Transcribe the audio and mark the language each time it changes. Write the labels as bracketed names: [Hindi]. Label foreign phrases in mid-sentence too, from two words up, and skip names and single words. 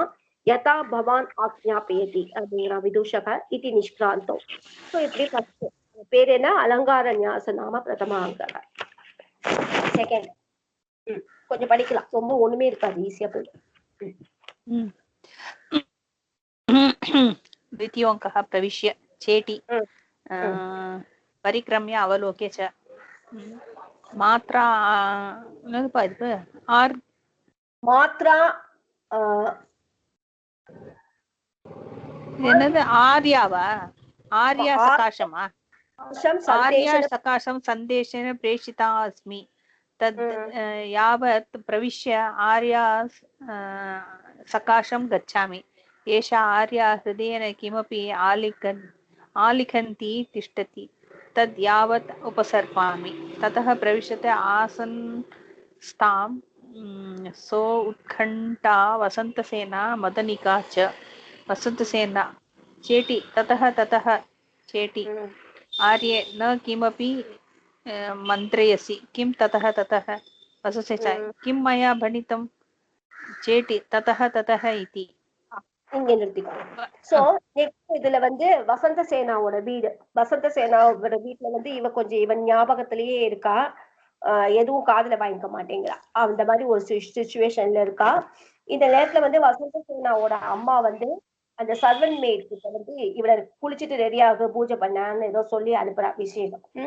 [Sanskrit] यथा भवान् आज्ञापयति [Tamil] அப்படிங்கிறான் விதூஷக இது நிஷ்கிராந்தம். சோ இப்படி ஃபர்ஸ்ட் பேர் என்ன? [Sanskrit] अलङ्कार न्यास नाम प्रथमा अङ्क. [Tamil] செகண்ட் கொஞ்சம் படிக்கலாம், ரொம்ப ஒண்ணுமே இருக்காது, ஈஸியா போயிடும். [Sanskrit] द्वितीयोऽङ्कः प्रविश्य चेटी परिक्रम्य अवलोक्य च मात्रा [Tamil] இது ஆர் மாத்ரா என்னது? ஆர்யாவா? [Sanskrit] आर्या सकाशमा? आर्या सकाशं सन्देशेन प्रेषिता अस्मि तद् यावत् प्रविश्य आर्या सकाशं गच्छामि। एषा आर्या हृदयेन किमपि आलिखन्ती तिष्ठति, तद् यावत् उपसर्पामि। ततः प्रविशते आसन्स्तां सो उत्कण्ठा वसन्तसेना मदनिका च। वसन्तसेना चेटी ततः चेटी आर्ये न किमपि मन्त्रयसि किं ततः ततः वससे किं मया भणितं चेति ततः ततः इति [Tamil] இங்க நிறுத்திக்கோ. [English] so next [Tamil] இதுல வந்து வசந்த சேனாவோட வீடு. வசந்த சேனாவோட வீட்டுல வந்து இவன் ஞாபகத்திலேயே இருக்கா. எதுவும் காதுல வாங்கிக்க மாட்டேங்கிறா. அந்த மாதிரி ஒரு சிச்சுவேஷன்ல இருக்கா. இந்த நேரத்துல வந்து வசந்த சேனாவோட அம்மா வந்து அந்த [English] servant maid [Tamil] கிட்ட வந்து இவளை குளிச்சுட்டு ரெடியாக பூஜை பண்ணான்னு ஏதோ சொல்லி அனுப்புறா விஷயம்.